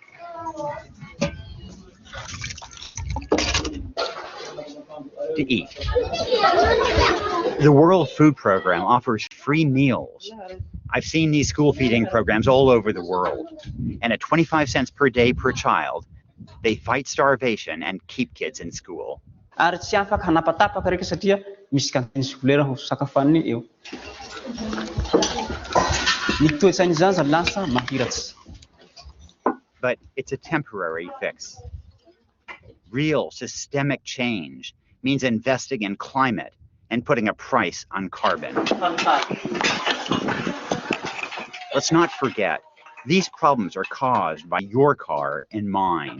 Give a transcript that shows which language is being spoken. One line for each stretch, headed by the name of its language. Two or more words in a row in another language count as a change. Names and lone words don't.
English: To eat. The World Food Program offers free meals. I've seen these school feeding programs all over the world. And at 25 cents per day per child, they fight starvation and keep kids in school.
Malagasy: Ary tsy afaka hanapatapaka reka satria misy kantiny scolaire ho sakafoaniny eo. Ny toetsain'ny zaza lasa mahiratsy.
English: But it's a temporary fix. Real systemic change means investing in climate and putting a price on carbon. Let's not forget, these problems are caused by your car and mine.